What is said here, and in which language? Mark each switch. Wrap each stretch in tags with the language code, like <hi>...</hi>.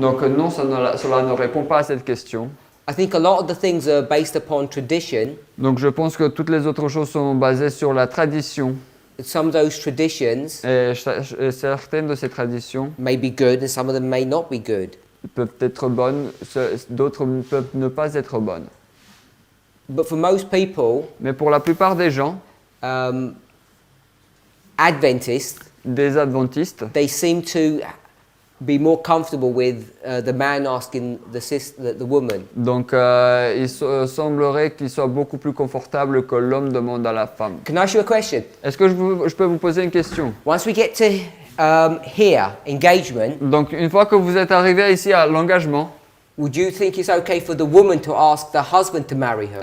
<fr>Donc non, cela ne répond pas à cette question.</fr> <en>I think a lot of the things are based upon tradition.</en> <fr>Donc je pense que toutes les autres choses sont basées sur la tradition.</fr> <en>Some of those traditions</en> <fr>Et certaines de ces traditions</fr> <en>may be good and some of them may not be good.</en> <fr>peuvent être bonnes, d'autres peuvent ne pas être bonnes.</fr> <en>But for most people,</en> <fr>Mais pour la plupart des gens,</fr> <en>Adventists,</en> <fr>des adventistes,</fr> <en>they seem to be more comfortable with the man asking the woman.</en> <fr>donc il semblerait qu'il soit beaucoup plus confortable que l'homme demande à la femme.</fr> <en>Can I ask you a question?</en> <fr>Est-ce que je peux vous poser une question?</fr> <en>Once we get to here, engagement,</en> <fr>Donc une fois que vous êtes arrivé ici à l'engagement,</fr> <en>would you think it's okay for the woman to ask the husband to marry her?</en>